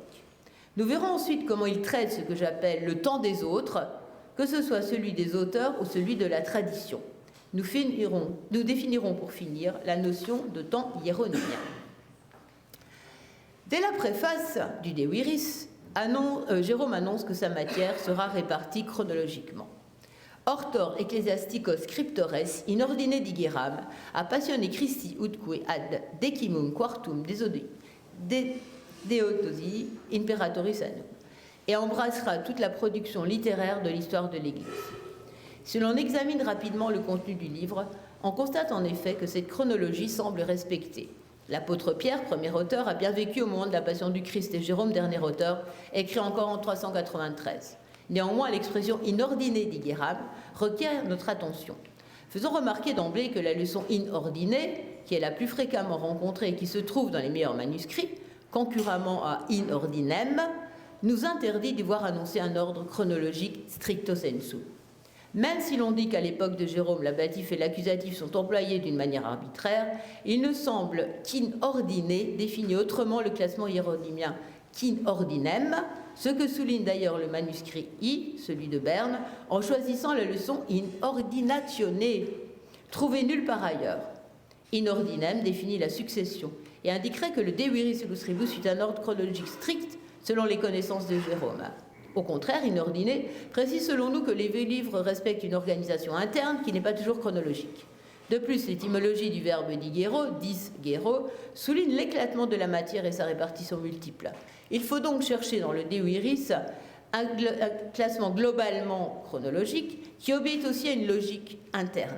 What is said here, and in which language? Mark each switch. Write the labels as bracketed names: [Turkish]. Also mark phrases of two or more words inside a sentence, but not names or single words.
[French] Nous verrons ensuite comment il traite ce que j'appelle le temps des autres, que ce soit celui des auteurs ou celui de la tradition. Nous définirons pour finir la notion de temps hiéronymien. Dès la préface du De Viris, Jérôme annonce que sa matière sera répartie chronologiquement. [Latin] Hortor ecclesiasticos scriptores in ordine digeram a passione Christi utque ad decimum quartum Deodosi imperatoris annum, [French] et embrassera toute la production littéraire de l'histoire de l'Église. Si l'on examine rapidement le contenu du livre, on constate en effet que cette chronologie semble respectée. L'apôtre Pierre, premier auteur, a bien vécu au moment de la Passion du Christ et Jérôme, dernier auteur, écrit encore en 393. Néanmoins, l'expression [Latin] in ordine digéram [French] requiert notre attention. Faisons remarquer d'emblée que la leçon [Latin] in ordine, [French] qui est la plus fréquemment rencontrée et qui se trouve dans les meilleurs manuscrits, concurremment à [Latin] in ordinem, [French] nous interdit d'y voir annoncer un ordre chronologique [Latin] stricto sensu. [French] Même si l'on dit qu'à l'époque de Jérôme, l'ablatif et l'accusatif sont employés d'une manière arbitraire, il ne semble qu' [Latin] in ordine [French] définit autrement le classement hiérodymien qu' [Latin] in ordinem, [French] ce que souligne d'ailleurs le manuscrit I, celui de Berne, en choisissant la leçon [Latin] in ordinatione, [French] trouvée nulle part ailleurs. [Latin] In ordinem [French] définit la succession et indiquerait que le De viris illustribus suit un ordre chronologique strict selon les connaissances de Jérôme. Au contraire, [Latin] in ordine [French] précise selon nous que les livres respectent une organisation interne qui n'est pas toujours chronologique. De plus, l'étymologie du verbe [Latin] digero, disgero, [French] souligne l'éclatement de la matière et sa répartition multiple. Il faut donc chercher dans le De viris un classement globalement chronologique qui obéit aussi à une logique interne.